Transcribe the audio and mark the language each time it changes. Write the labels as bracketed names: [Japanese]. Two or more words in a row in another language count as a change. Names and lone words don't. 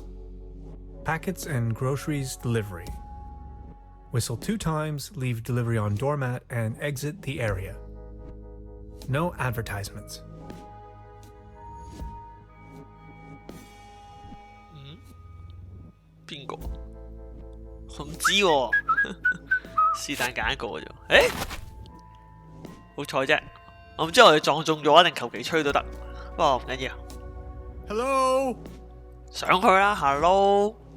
[English] Packets and groceries delivery. Whistle 2 times, leave delivery on doormat, and exit the area. No advertisements. Bingo. [Cantonese] 我唔知喎，是但揀一個啫。誒，好彩啫，我唔知我哋撞中咗定求其吹都得。不過唔緊要。 Hello。上去啦 ，Hello。